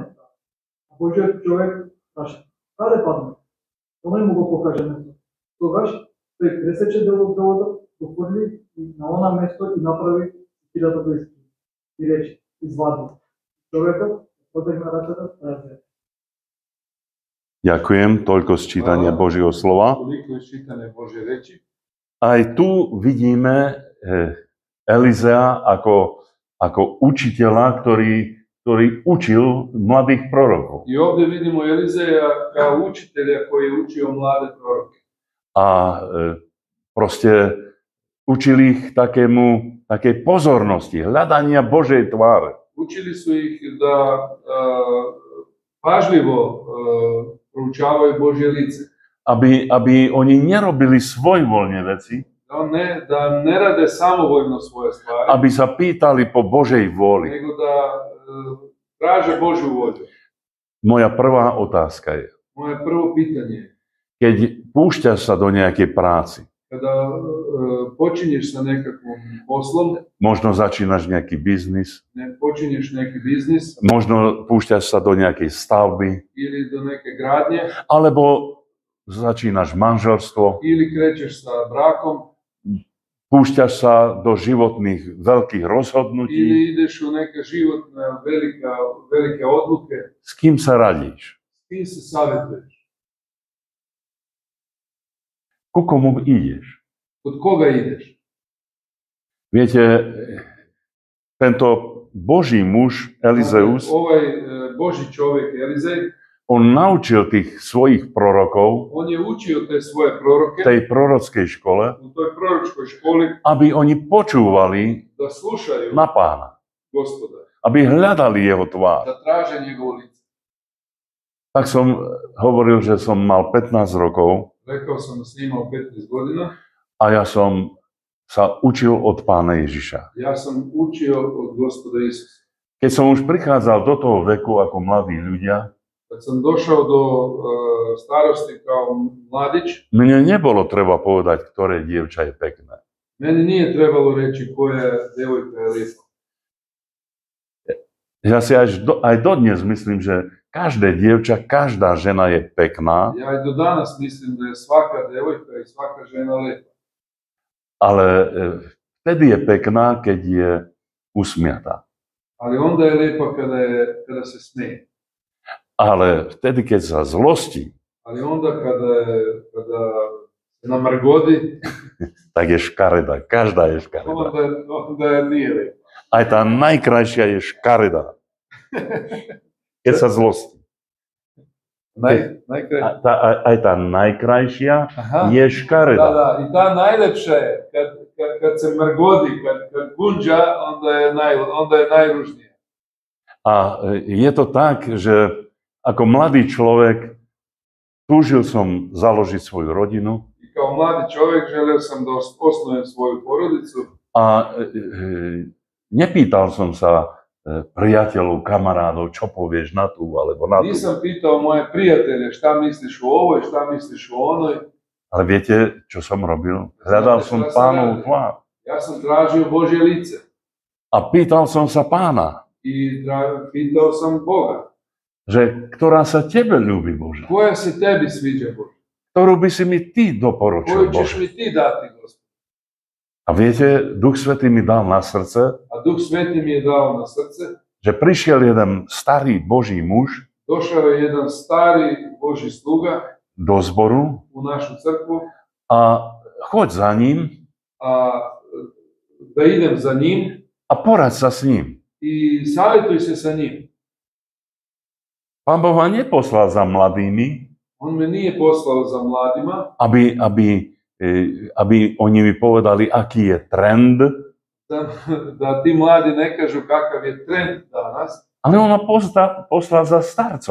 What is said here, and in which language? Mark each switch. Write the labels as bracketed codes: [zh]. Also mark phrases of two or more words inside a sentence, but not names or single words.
[mk] А Божиот човек каже: Каде падна? Оној му го покаже место. Тогаш тој пресече дел од дрвото, го фрли и на она место и направи секирата да искри. И рече: Извади. Човекот потегна раката, да ја взе. [sk] Ďakujem, toľko sčítania Božieho slova. [sr] Toliko je čitanje Božje reči. [sk] Aj tu vidíme Elizea ako učiteľa, ktorý učil mladých prorokov. [sr] I ovdje vidimo Elizeja kao učitelja koji je učio mlade proroke. [sk] A proste učil ich takej pozornosti, hľadania Božej tváre. [sr] Učili su ih da pažljivo proučavaju Božje lice. [sk] Aby oni nerobili svojvoľne veci, [sr] Da ne rade samovoljno svoje stvari, [sk] aby sa pýtali po Božej vôli. [sr] nego da traže Božju volju. [sk] Moja prvá otázka je, [sr] Moje prvo pitanje je, [sk] keď púšťaš sa do nejakej práci, [sr] kada počinješ sa nekakvom poslom, [sk] možno začínaš nejaký biznis, [sr] počinješ neki biznis [sk] možno púšťaš sa do nejakej stavby, [sr] ili do neke gradnje, [sk] alebo začínaš manželstvo, [sr] ili krećeš sa brakom, [sk] púšťaš sa do životných veľkých rozhodnutí. [sr] ili ideš u neke životne velike odluke. [sk] S kým sa radíš? [sr] S kim se savjetuješ? [sk] Ku komu ideš? [sr] Kod koga ideš? [sk] Viete, tento Boží muž Elizeus, [sr] Ovaj Božji čovjek Elizej, [sk] on naučil tých svojich prorokov [sr] on je učio te svoje proroke [sk] v tej prorockej škole, [sr] u toj proročkoj školi [sk] aby oni počúvali [sr] da slušaju [sk] na Pána, [sr] Gospoda, [sk] aby hľadali jeho tvár. [sr] da traže njegovo lice. [sk] Tak som hovoril, že som mal 15 rokov [sr] Rekao sam da sam imao 15 godina, [sk] a ja som sa učil od Pána Ježiša. [sr] ja sam učio od Gospoda Isusa. [sk] Keď som už prichádzal do toho veku ako mladí ľudia, [sr] Kad sam došao do starosti kao mladić, [sk] mne nebolo treba povedať, ktoré dievča je pekné. [sr] meni nije trebalo reći koja devojka je lijepa. [sk] Ja si aj dodnes myslím, že každé dievča, každá žena je pekná, [sr] Ja i do danas mislim da je svaka devojka i svaka žena lijepa. [sk] ale vtedy je pekná, keď je usmiatá. [sr] Ali onda je lijepa kada se smije. [sk] Ale vtedy, keď sa zlostí, [sr] Ali onda kada se namrgodi, [sk] tak je škareda. Každá je škareda. [sr] onda je nije lijepa. [sk] Aj tá najkrajšia je škareda. Keď sa zlostí. Najkraj... Aj tá najkrajšia Aha. je [sr] Da, [sk] škareda. [sr] da, i ta najlepša je, kad se mrgodi, kad gunđa, onda je najružnija. [sk] A je to tak, že ako mladý človek túžil som založiť svoju rodinu [sr] I kao mladi čovjek želio sam da osnujem svoju porodicu [sk] a nepýtal som sa priateľov, kamarádov, čo povieš na tú alebo na tú. [sr] Nisam pitao moje prijatelje šta misliš o ovoj, šta misliš o onoj. [sk] Ale viete, čo som robil? Hľadal som Pánovu tvár. [sr] Ja sam tražio Božje lice [sk] A pýtal som sa Pána, [sr] i pitao sam Boga. [sk] že ktorá sa tebe ľúbi, Bože. [sr] Koja se tebi sviđa, Bože? [sk] Ktorú by si mi ty doporučil, [sr] Koju ćeš Bože. mi ti dati, Gospod? [sk] A viete, Duch Svätý mi dal na srdce, [sr] A Duh Sveti mi je dao na srce. [sk] že prišiel jeden starý Boží muž [sr] Došao je jedan stari Božji sluga [sk] do zboru [sr] u našu crkvu, [sk] a choď za ním [sr] a da idem za njim [sk] a poraď sa s ním. [sr] i savjetuj se sa njim. [sk] Pán Boh ma neposlal za mladými, [sr] On me nije poslao za mladima, [sk] aby oni mi povedali, aký je trend, [sr] da ti mladi ne kažu kakav je trend danas. [sk] ale on ma poslal za starcom.